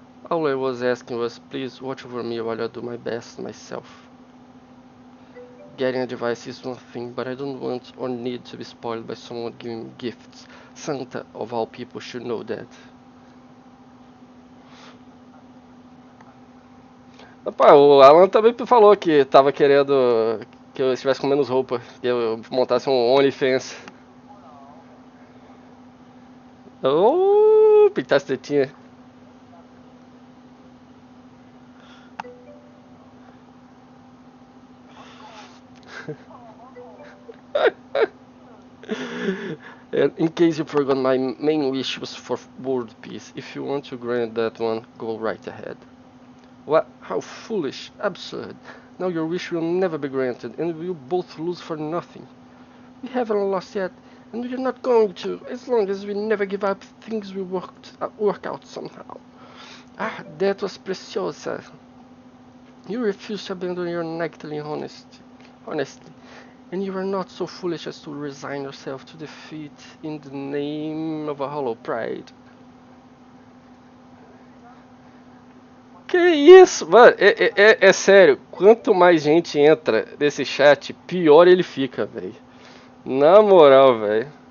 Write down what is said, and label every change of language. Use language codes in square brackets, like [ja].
[en] All I was asking was please watch over me while I do my best myself. getting a device is one thing, but I don't want or need to be spoiled by someone giving me gifts. Santa, of all people, should know that. [pt] Opa, o Alan também falou que tava querendo que eu estivesse com menos roupa, que eu montasse um OnlyFans. Oh, pintasse tetinha. [en] And in case you forgot, my main wish was for world peace. If you want to grant that one, go right ahead. What? How foolish, absurd. Now your wish will never be granted, and we will both lose for nothing. We haven't lost yet, and we're not going to, as long as we never give up, things will work out somehow. Ah, that was preciosa. You refuse to abandon your knightly honesty, and you are not so foolish as to resign yourself to defeat in the name of a hollow pride. [pt] Que isso, mano, é sério, quanto mais gente entra nesse chat, pior ele fica, velho. Na moral, velho.